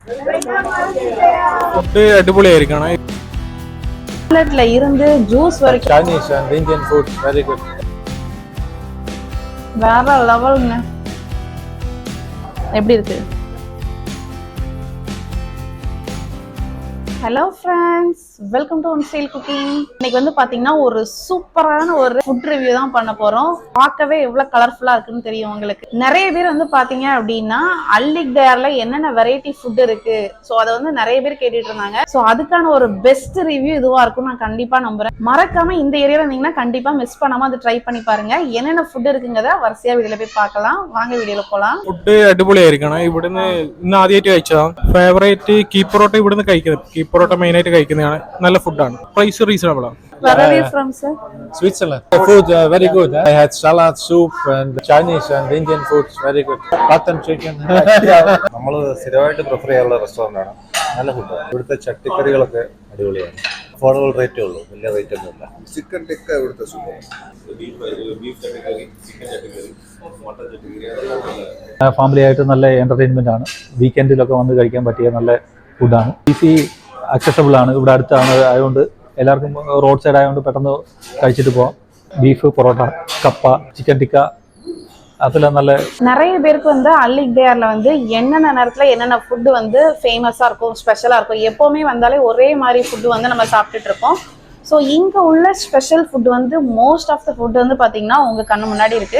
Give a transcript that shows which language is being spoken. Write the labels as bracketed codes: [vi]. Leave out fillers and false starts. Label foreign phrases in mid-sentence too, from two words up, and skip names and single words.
[ta] ஃபுட்டு அடிப்பொலியாக இருக்கானா? சாலட்ல இருந்து ஜூஸ் வரைக்கும் [en] Chinese and Indian food, very good. [ta] வேற லெவலுங்க. எப்படி இருக்கு? [en] Hello friends, welcome to One Style Cooking. [ta] இன்னைக்கு வந்து பாத்தீங்கன்னா ஒரு சூப்பரான ஒரு [en] food review [ta] தான் பண்ண போறோம். பார்க்கவே எவ்வளவு கலர்ஃபுல்லா இருக்குன்னு தெரியும் உங்களுக்கு. நிறைய பேர் வந்து பாத்தீங்க அப்படின்னா அல்லிக் டயர்ல என்னென்ன [en] variety food [ta] இருக்கு, ஸோ அதை வந்து நிறைய பேர் கேட்டுட்டு இருந்தாங்க. ஸோ அதுக்கான ஒரு [en] best review [ta] இதுவா இருக்கும் நான் கண்டிப்பா நம்புறேன். மறக்காம இந்த ஏரியால இருந்தீங்கன்னா கண்டிப்பா மிஸ் பண்ணாம அதை ட்ரை பண்ணி பாருங்க. என்னென்ன ஃபுட் இருக்குங்கிறத வரிசையா வீடியோல போய் பார்க்கலாம். வாங்க வீடியோல போலாம். [ml] ഫുഡ് അടിപൊളിയായിരിക്കണം. ഇവിടുന്ന് ഇന്ന് ആദ്യമായിട്ട് കഴിച്ചതാണ്. ഫേവറേറ്റ് കീ പൊറോട്ട ഇവിടുന്ന് കഴിക്കുന്നത്. കീ പൊറോട്ട മെയിനായിട്ട് കഴിക്കുന്നതാണ്. നല്ല ഫുഡാണ്. [en] price reasonable [ml] ആണ്. [en] Where are you from, sir? Switzerland. Food very good. I had salad, soup, and Chinese and Indian foods very good. Mutton, chicken. [ml] നമ്മൾ സ്ഥിരമായിട്ട് പ്രിഫർ ചെയ്യാനുള്ള റെസ്റ്റോറൻ്റ് ആണ്. നല്ല ഫുഡ്. ഇവിടുത്തെ ചട്ടിക്കറികളൊക്കെ അടിപൊളിയാണ്. [en] affordable rateേ [ml] ഉള്ളൂ, വലിയ റേറ്റ് ഒന്നുമില്ല. ചിക്കൻ ടിക്ക ഇവിടുത്തെ സൂപ്പർ. ഫാമിലി ആയിട്ട് നല്ല എൻ്റർടൈൻമെൻ്റ് ആണ്. വീക്കെൻഡിലൊക്കെ വന്ന് കഴിക്കാൻ പറ്റിയ നല്ല ഫുഡാണ്. [en] easy accessible [ml] ആണ്. ഇവിടെ അടുത്താണ് ആയതുകൊണ്ട് എല്ലാവർക്കും [en] road side [ml] ആയതുകൊണ്ട് പെട്ടെന്ന് കഴിച്ചിട്ട് പോവാം. ബീഫ്, പൊറോട്ട, കപ്പ, ചിക്കൻ ടിക്ക [ta] அதெல்லாம் நல்ல. நிறைய பேருக்கு வந்து அல்லிக் டயர்ல வந்து என்னென்ன நேரத்துல என்னென்ன ஃபுட்டு வந்து ஃபேமஸா இருக்கும், ஸ்பெஷலா இருக்கும். எப்பவுமே வந்தாலே ஒரே மாதிரி ஃபுட்டு வந்து நம்ம சாப்பிட்டுட்டு இருக்கோம். ஸோ இங்கே உள்ள [en] special food [ta] வந்து [en] most of the food [ta] வந்து பார்த்தீங்கன்னா உங்கள் கண்ணு முன்னாடி இருக்கு.